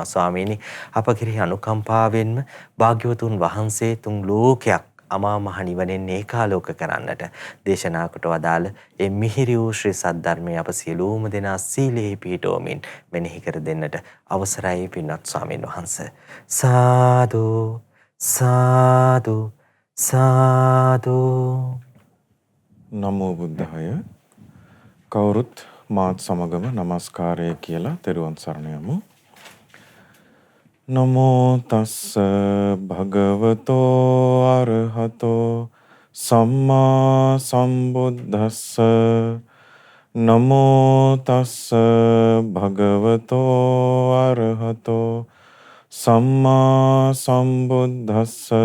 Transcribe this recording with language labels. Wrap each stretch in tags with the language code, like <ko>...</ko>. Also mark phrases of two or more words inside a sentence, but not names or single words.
<si>ස්වාමීනි, අප කෙරෙහි අනුකම්පාවෙන්ම භාග්‍යවතුන් වහන්සේ තුන් ලෝකයක් අමා මහ නිවනෙන් ඒකාලෝක කරන්නට දේශනා කොට වදාළ ඒ මිහිරි වූ ශ්‍රී සද්ධර්මය අප සියලුම දෙනා සීලෙහි පිහිටවමින් මෙනෙහි කර දෙන්නට අවසරයි පින්වත් ස්වාමින් වහන්සේ. සාදු සාදු සාදු.</si> <pi>නමෝ බුද්ධාය.</pi> <si>කවුරුත් මාත් සමගම নমස්කාරය කියලා තෙරුවන් සරණ යමු.</si> <pi>නමෝ තස්ස භගවතෝ අරහතෝ සම්මා සම්බුද්දස්ස. නමෝ තස්ස භගවතෝ අරහතෝ සම්මා සම්බුද්දස්ස.</pi>